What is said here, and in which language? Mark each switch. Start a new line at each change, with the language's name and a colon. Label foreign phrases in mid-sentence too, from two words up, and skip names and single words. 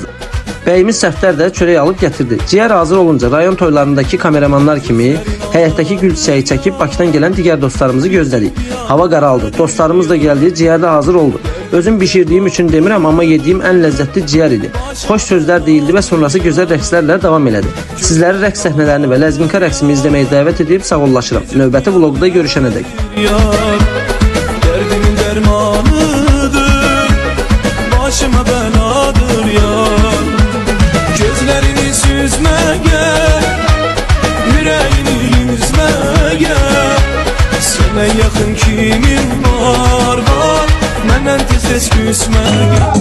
Azerbaijani: Bəyimiz Səfdər də çörək alıb gətirdi. Ciyər hazır olunca rayon toylarındakı kameramanlar kimi həyətdəki gül çiçəyi çəkib Bakıdan gələn digər dostlarımızı gözlədik. Hava qaraldı. Dostlarımız da gəldi, ciyər də hazır oldu. Özüm bişirdiyim üçün demirəm, amma yediyim ən ləzzətli ciyər idi. Xoş sözlər deyildi və sonrası gözəl rəqslərlə davam elədi. Sizləri rəqs səhnələrini və ləzginka rəqsimi izləməyə dəvət edib sağollaşıram. Növbəti vloqda görüşənədək.
Turkish: Derdimin dermanıdır, başıma beladır yar. Gözlerini süzmeye, yüreğini yüzmeye. Sana yakın kimin var, menden tez küsmeye.